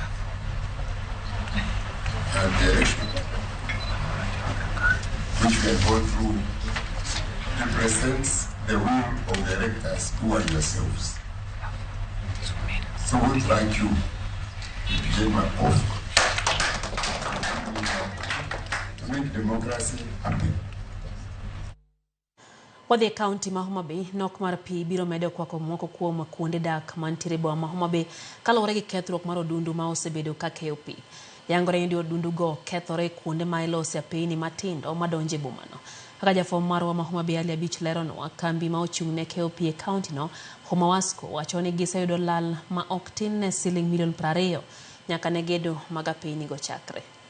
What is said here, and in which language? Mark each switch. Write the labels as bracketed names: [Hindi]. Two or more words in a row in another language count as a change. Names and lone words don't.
[English] And the election which we have gone through represents the will of the electors who are yourselves. So we would like you to begin my offer to make democracy happen. [Luo (Kenya and Tanzania)] Wadhi kaunti ma Homa Bay nok mar pi biro medo kwako moko kuom kuonde dak mantiere boma ma Homa Bay kaluwore gi kethruok mar odundu ma osebedo ka keyo pi. Yangore ni odundu go kethore kuonde ma ilose apeyni matindo madonje bomano. Kaka jafwambo marwa ma Homa Bay Ali Abich leronwa, kambi ma ochung' ne keyo pi e kaunti no Homa Wasco wacho ni giseyudo lal ma ok tin ne siling milion 20 nyaka ne gedo mag apeyni go chakre.